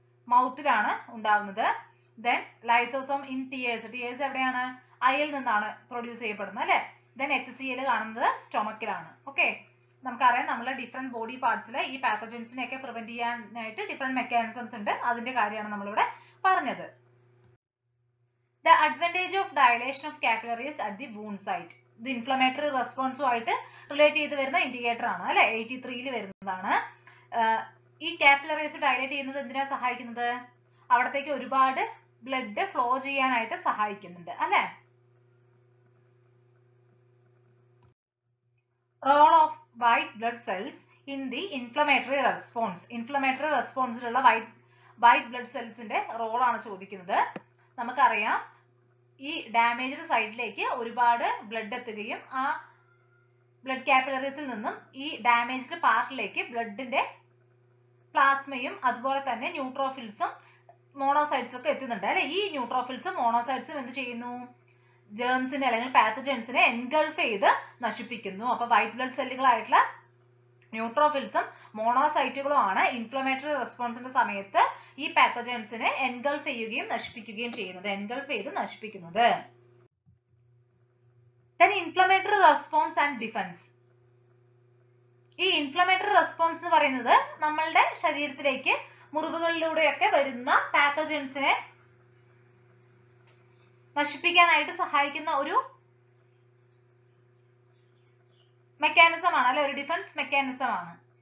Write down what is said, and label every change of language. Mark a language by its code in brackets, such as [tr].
[ml] മൗത്തിലാണ് ഉണ്ടാവുന്നത്. [en] Then lysosome in tears. [ml] Tears എവിടെയാണ്? അയിൽ നിന്നാണ് പ്രൊഡ്യൂസ് ചെയ്യപ്പെടുന്നത് അല്ലെ. ദെൻ HCl കാണുന്നത് സ്റ്റൊമക്കിലാണ്. ഓക്കെ, നമുക്കറിയാം നമ്മളെ ഡിഫറെന്റ് ബോഡി പാർട്സിൽ ഈ പാത്തജൻസിനെയൊക്കെ പ്രിവെന്റ് ചെയ്യാനായിട്ട് ഡിഫറെന്റ് മെക്കാനിസംസ് ഉണ്ട്. അതിന്റെ കാര്യമാണ് നമ്മളിവിടെ പറഞ്ഞത്. [en] The advantage of dilation of capillaries at the wound site. [ml] ഇത് ഇൻഫ്ലമേറ്ററി റെസ്പോൺസുമായിട്ട് റിലേറ്റ് ചെയ്ത് വരുന്ന ഇൻഡിക്കേറ്റർ ആണ് അല്ലെ. 83ൽ വരുന്നതാണ്. ഈ കാപ്പിലറീസ് ഡയലേറ്റ് ചെയ്യുന്നത് എന്തിനാ സഹായിക്കുന്നത്? അവിടത്തേക്ക് ഒരുപാട് ബ്ലഡ് ഫ്ലോ ചെയ്യാനായിട്ട് സഹായിക്കുന്നുണ്ട് അല്ലെ. [en] Role of white blood cells in the inflammatory response. [ml] Inflammatory റെസ്പോൺസിലുള്ള white blood സെൽസിന്റെ റോളാണ് ചോദിക്കുന്നത്. നമുക്കറിയാം ഈ ഡാമേജ്ഡ് സൈഡിലേക്ക് ഒരുപാട് ബ്ലഡ് എത്തുകയും ആ ബ്ലഡ് കാപ്പിലറീസിൽ നിന്നും ഈ ഡാമേജ്ഡ് പാർട്ടിലേക്ക് ബ്ലഡിന്റെ പ്ലാസ്മയും അതുപോലെ തന്നെ ന്യൂട്രോഫിൽസും മോണോസൈറ്റ്സും ഒക്കെ എത്തുന്നുണ്ട് അല്ലെ. ഈ ന്യൂട്രോഫിൽസും മോണോസൈറ്റ്സും എന്ത് ചെയ്യുന്നു? ജേംസിനെ അല്ലെങ്കിൽ പാത്തജൻസിനെ എൻഗൾഫ് ചെയ്ത് നശിപ്പിക്കുന്നു. അപ്പൊ വൈറ്റ് ബ്ലഡ് സെല്ലുകളായിട്ടുള്ള ന്യൂട്രോഫിൽസും മോണോസൈറ്റുകളും ആണ് ഇൻഫ്ലമേറ്ററി റെസ്പോൺസിന്റെ സമയത്ത് ഈ പാത്തജൻസിനെ എൻഗൾഫ് ചെയ്യുകയും നശിപ്പിക്കുകയും ചെയ്യുന്നത്. എൻഗൾഫ് ചെയ്ത് നശിപ്പിക്കുന്നത്. [en] Then inflammatory response and defense. [ml] ഈ ഇൻഫ്ലമേറ്ററി റെസ്പോൺസ് എന്ന് പറയുന്നത് നമ്മളുടെ ശരീരത്തിലേക്ക് മുറിവുകളിലൂടെയൊക്കെ വരുന്ന പാത്തജൻസിനെ നശിപ്പിക്കാനായിട്ട് സഹായിക്കുന്ന ഒരു മെക്കാനിസം ആണ് അല്ലെ, ഒരു ഡിഫൻസ് മെക്കാനിസം ആണ്.